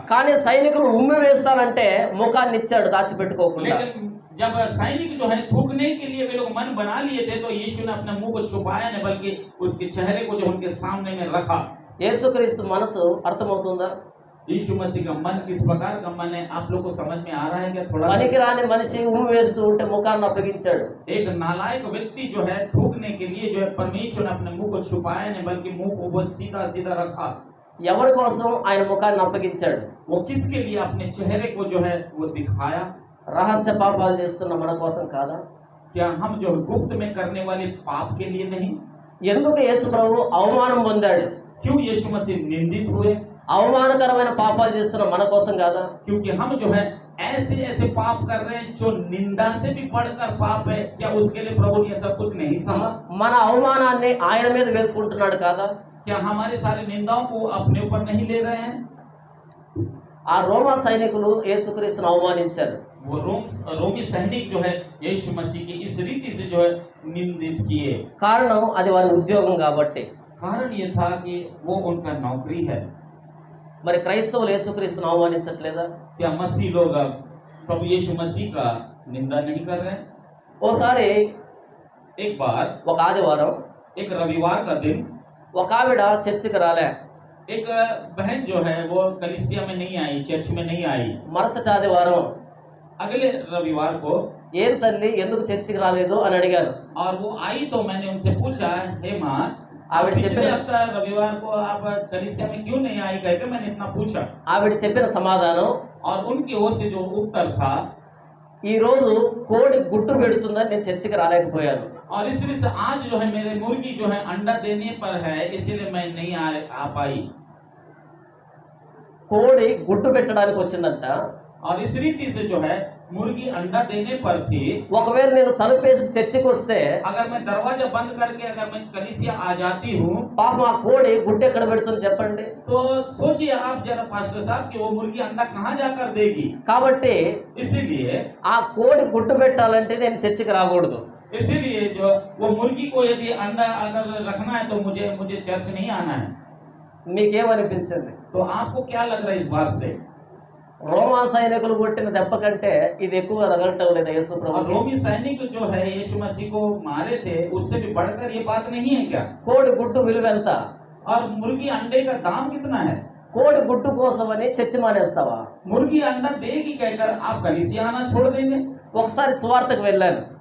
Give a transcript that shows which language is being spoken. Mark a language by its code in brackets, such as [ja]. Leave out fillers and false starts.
[te] కానీ సైనికులు ఉమ్మి వేస్తానంటే ముఖాన్ని ఇచ్చాడు దాచిపెట్టుకోకుండా. [hi] लेकिन जब सैनिक जो है थूकने के लिए वे लोग मन बना लिए थे, तो यीशु ने अपने मुंह को छुपाया नहीं, बल्कि उसके चेहरे को जो उनके सामने में रखा। [te] యేసుక్రీస్తు మనసు అర్థమవుతుందా? [hi] यीशु मसीह का मन किस प्रकार का मन है, आप लोग को समझ में आ रहा है क्या? थोड़ा [te] పనికి రాని మనిషి ఉమ్మి వేస్తూ ఉంటే ముఖాన్ని అప్పగించాడు. [hi] एक नालायक व्यक्ति जो है थूकने के लिए जो है परमेश्वर ने अपने मुंह को छुपाया नहीं, बल्कि मुंह को वो सीधा सीधा रखा। [te] ఎవరి కోసం ఆయన ముఖాన్ని అప్పగించాడు? [hi] वो किसके लिए अपने चेहरे को जो है वो दिखाया? [te] రహస్య పాపాలు చేస్తున్న మన కోసం కాదా? [hi] क्या हम जो गुप्त में करने वाले पाप के लिए नहीं? [te] ఎందుకు యేసు ప్రభు అవమానం పొందాడు? [hi] क्यों यीशु मसीह निंदित हुए? [te] అవమానకరమైన పాపాలు చేస్తున్న మన కోసం కాదా? [hi] क्योंकि हम जो है ऐसे ऐसे पाप कर रहे हैं जो निंदा से भी बढ़कर पाप है, क्या उसके लिए प्रभु ने सब कुछ नहीं सहा? [te] మన అవమానాన్ని ఆయన మీద వేసుకుంటున్నాడు కాదా? [hi] क्या हमारे सारे निंदाओं को अपने ऊपर नहीं ले रहे हैं? [te] ఆ రోమా సైనికులు యేసుక్రీస్తును అవమానించారు. [hi] वो रोमी सैनिक जो है यीशु मसीह की इस रीति से जो है निंदित किए। [te] కారణం అది వారి ఉద్యోగం కాబట్టి. [hi] कारण ये था कि वो उनका नौकरी है। [te] మరి క్రైస్తవులు యేసుక్రీస్తును అవమానించట్లేదా? [hi] क्या मसीह लोग प्रभु यीशु मसीह का निंदा नहीं कर रहे हैं? [te] ఓసారి [hi] एक बार [te] ఒక ఆదివారం [hi] एक रविवार का दिन [te] ఒక ఆవిడ చర్చికి రాలే. [hi] एक बहन जो है वो कलीसिया में नहीं आई, चर्च में नहीं आई। [te] మరుసటి ఆదివారం [hi] अगले रविवार को [te] ఏం తల్లి ఎందుకు చర్చికి రాలేదు అని అడిగాను. [hi] और वो आई तो मैंने उनसे पूछा, हे माँ, [te] ఆవిడ [hi] पिछले [te] చెప్పిన [hi] हफ्ता रविवार को आप कलीसिया में क्यों नहीं आई कहकर मैंने इतना पूछा। [te] ఆవిడ చెప్పిన సమాధానం, [hi] और उनकी ओर से जो उत्तर था, [te] ఈ రోజు కోడి గుడ్డు పెడుతుందని నేను చర్చికి రాలేకపోయాను. [hi] और इसलिए से आज जो है मेरे मुर्गी जो है अंडा देने पर है, इसीलिए मैं नहीं आ पाई। [te] కోడి గుడ్డు పెట్టడానికి వచ్చిందంట. [hi] और इस रीति से जो है मुर्गी अंडा देने पर थी। [te] ఒకవేళ నేను తలుపేసి చర్చికి వస్తే [hi] अगर मैं दरवाजा बंद करके अगर मैं कलीसिया आ जाती हूँ, [te] పాపం ఆ కోడి గుడ్డు ఎక్కడ పెడుతుంది చెప్పండి. [hi] तो सोचिए आप जरा पास्टर साहब कि वो मुर्गी अंडा कहाँ जाकर देगी। [te] కాబట్టి [hi] इसीलिए [te] ఆ కోడి గుడ్డు పెట్టాలంటే నేను చర్చికి రాకూడదు. [hi] इसीलिए जो वो मुर्गी को यदि अंडा अगर रखना है तो मुझे चर्च नहीं आना है। [te] మీకేమనిపించింది? [hi] तो आपको क्या लग रहा है इस बात से? [te] రోమా సైనికులు కొట్టిన దెబ్బ కంటే ఇది ఎక్కువగా తగలటం లేదా యేసు [hi] और [te] ప్రభుకి? [hi] रोमी सैनिक जो है यीशु मसीह को मारे थे, उससे भी बढ़कर ये बात नहीं है क्या? [te] కోడి గుడ్డు విలువ ఎంత? [hi] और मुर्गी अंडे का दाम कितना है? [te] కోడి గుడ్డు కోసమని చర్చి మానేస్తావా? [hi] मुर्गी अंडा देगी कहकर आप कलीसिया आना छोड़ देंगे? [te] ఒకసారి సువార్తకు వెళ్ళాను.